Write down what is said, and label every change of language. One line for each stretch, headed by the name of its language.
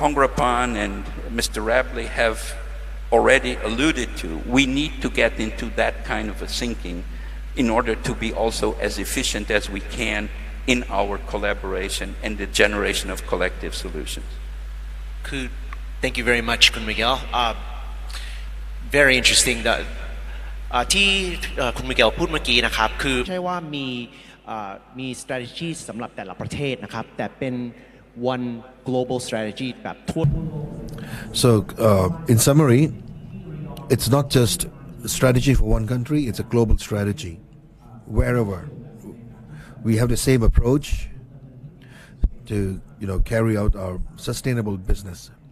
English: Kongrapan and Mr. Rabley have already alluded to. We need to get into that kind of a thinking in order to be also as efficient as we can in our collaboration and the generation of collective solutions. Thank you very much, Kun Miguel. Very interesting.
Thai: ที่คุณมิเกลพูดเมื่อกี้นะครับคือใช่ว่ามี strategy สำหรับแต่ละประเทศนะครับแต่เป็น
English: one global strategy
Thai: แบบทั่ว
English: So in summary, it's not just a strategy for one country, it's a global strategy. Wherever we have the same approach to carry out our sustainable business.